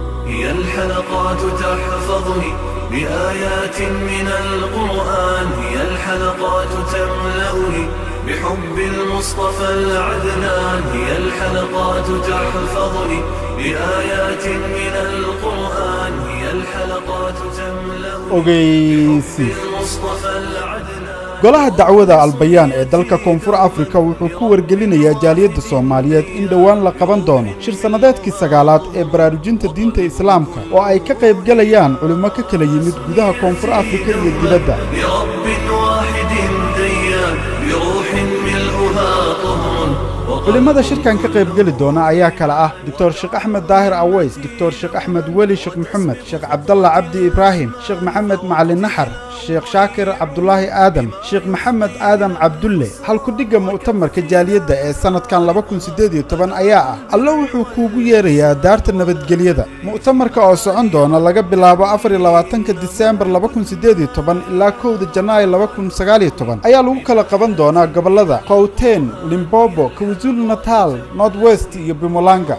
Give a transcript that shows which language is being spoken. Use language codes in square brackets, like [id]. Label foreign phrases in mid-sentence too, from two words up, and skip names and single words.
[ar] هي الحلقات تحفظني بآيات من القرآن، هي الحلقات تملأني بحب المصطفى العدنان، هي الحلقات تحفظني بآيات من القرآن، هي الحلقات تملأني بحب المصطفى العدنان. [so] golaha dacwada albayaan ee dalka koonfur afrika wuxuu ku wargelinayaa jaaliyadda Soomaaliyeed in dhawaan la qaban doono shir sanadeedkii 9aad ee baraarujinta diinta islaamka oo ay ka qayb galayaan culimo ka kala yimid gudaha koonfur afrika iyo dibadda. culimada shirkan ka qayb gali doona ayaa kala ah Dr. Sheikh Ahmed Daahir Aways, Dr. Sheikh Ahmed Wali Sheikh Muhammad, Sheikh Abdullah Abdi Ibrahim, Sheikh Muhammad Macalin Nahar, Sheikh Shaakir Abdullahi Adam, Sheikh Muhammad Adam Abdulle. halku dhiga mu'tamarka jaaliyadda ee sanadkan 2018 ayaa ah alla wuxuu kuugu yeerayaa daarta nabadgelyada. mu'tamarka oo socon doona laga bilaabo 24 December 2018 ilaa 1 Janaayo 2019 ayaa lagu kala qaban doonaa gobolada Gauteng, Limpopo, KwaZulu-Natal, North West iyo Mpumalanga.